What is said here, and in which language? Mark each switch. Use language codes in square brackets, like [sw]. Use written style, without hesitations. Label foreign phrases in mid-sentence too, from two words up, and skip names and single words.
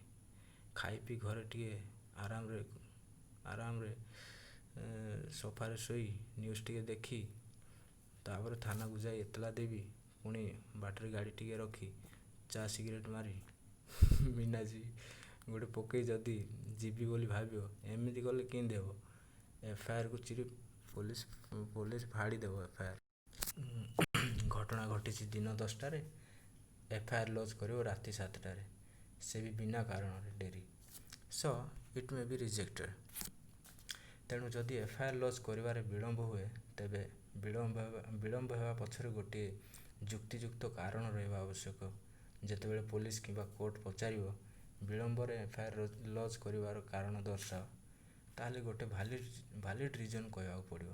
[or] ଖାଇ ପିଇ ଘରେ ଟିକେ ଆରାମରେ ସୋଫାରେ ଶୋଇ ନ୍ୟୁଜ୍ ଟିକେ ଦେଖି ତାପରେ ଥାନାକୁ ଯାଇ ଏତଲା ଦେବି, ପୁଣି ବାଟରେ ଗାଡ଼ି ଟିକେ ରଖି ଚା ସିଗାରେଟ୍ ମାରି ମିନାଜି ଗୋଟେ ପକେଇ ଯଦି ଯିବି ବୋଲି ଭାବିବ, ଏମିତି କଲେ କେମିତି ହେବ? FIRକୁ ଚିରି ପୋଲିସ ଫାଡ଼ିଦେବ FIR। ଘଟଣା ଘଟିଛି ଦିନ 10ଟାରେ, FIR ଲଜ୍ କରିବ ରାତି 7ଟାରେ, ସେ ବି ବିନା କାରଣରେ ଡେରି। [en] So it may be rejected। [or] ତେଣୁ ଯଦି FIR ଲଜ୍ କରିବାରେ ବିଳମ୍ବ ହୁଏ, ତେବେ ବିଳମ୍ବ ହେବା ପଛରେ ଗୋଟିଏ ଯୁକ୍ତିଯୁକ୍ତ କାରଣ ରହିବା ଆବଶ୍ୟକ। ଯେତେବେଳେ ପୋଲିସ କିମ୍ବା କୋର୍ଟ ପଚାରିବ ବିଳମ୍ବରେ FIR ଲଜ୍ କରିବାର କାରଣ ଦର୍ଶାଅ, ତାହେଲେ ଗୋଟେ [en] valid reason [or] କହିବାକୁ ପଡ଼ିବ।